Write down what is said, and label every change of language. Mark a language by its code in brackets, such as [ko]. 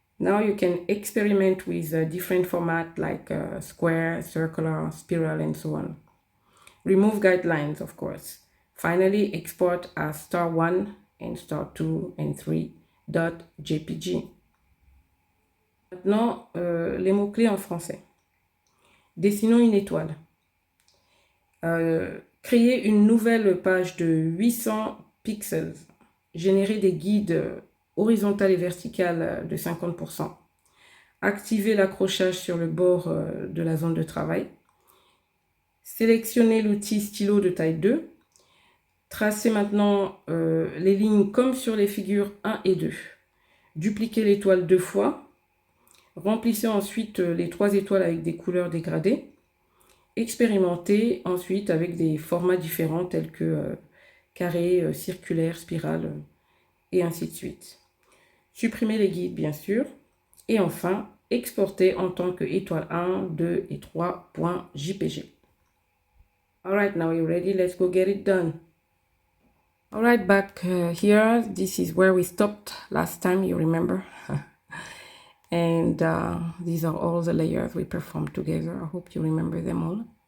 [en] Now you can experiment with a different format like square, circular, spiral, and so on. Remove guidelines, of course. Finally, export as star 1 and star 2 and 3.jpg. [fr] Maintenant, les mots-clés en français. Dessinons une étoile. Créer une nouvelle page de 800 pixels. Générer des guides horizontales et verticales de 50%. Activer l'accrochage sur le bord de la zone de travail. Sélectionner l'outil stylo de taille 2. Tracer maintenant les lignes comme sur les figures 1 et 2. Dupliquer l'étoile 2 fois. Remplissez ensuite les 3 étoiles avec des couleurs dégradées. Expérimentez ensuite avec des formats différents tels que carré, circulaire, spirale, et ainsi de suite. Supprimez les guides, bien sûr. Et enfin, exporter en tant que étoile 1, 2 et 3.jpg. [en] Alright, now you're ready. Let's go get it done. Alright, back here. This is where we stopped last time, you remember. And these are all the layers we performed together. I hope you remember them all.